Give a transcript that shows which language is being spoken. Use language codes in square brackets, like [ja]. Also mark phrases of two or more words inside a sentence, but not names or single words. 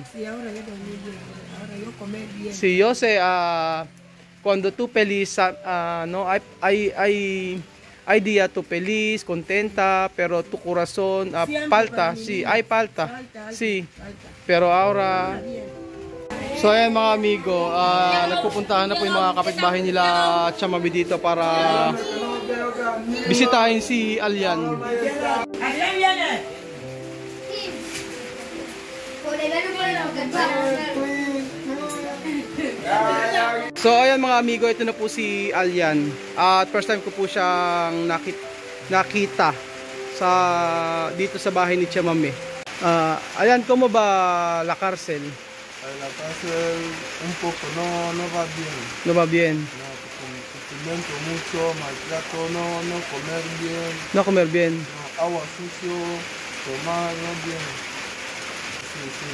[es] Sí, ahora yo dormí bien. Ahora yo comer bien. Sí, yo sé, cuando tú feliz, no, hay día tú feliz, contenta, pero tu corazón Siempre falta, para mí. sí, hay falta, Falta, sí, falta. pero ahora, Está bien. [tl] so ayan mga amigo, nagpupuntahan na po yung mga kapitbahay nila Chamame dito para bisitahin si Alyan. [es] Así viene. [tl] So ayan mga amigo, ito na po si Alyan. At [en] first time [tl] ko po siyang nakita sa dito sa bahay ni Tia Mami. Alyan, [es] ¿cómo va la cárcel? La cárcel un poco, no va bien. No va bien. No, sufrimiento mucho, maltrato, no comer bien, No comer bien. no, agua sucio, tomar no bien. Sí,